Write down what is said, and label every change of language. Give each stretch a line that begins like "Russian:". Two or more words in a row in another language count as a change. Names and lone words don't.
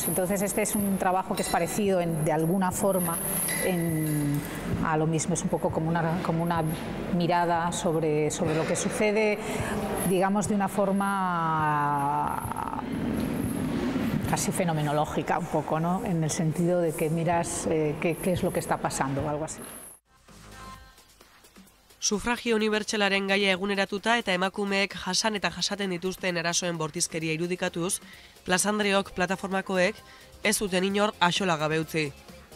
Spanish: Entonces este es un trabajo que es parecido de alguna forma a lo mismo, es un poco como una mirada sobre lo que sucede, digamos, de una forma casi fenomenológica un poco, ¿no? En el sentido de que miras qué es lo que está pasando o algo así.
Basque: Sufragio unibertsalaren gaia eguneratuta eta emakumeek jasan eta jasaten dituzten erasoen bortizkeria irudikatuz, Plaza Andreok plataformakoek ez zuten inor axola gabe utzi.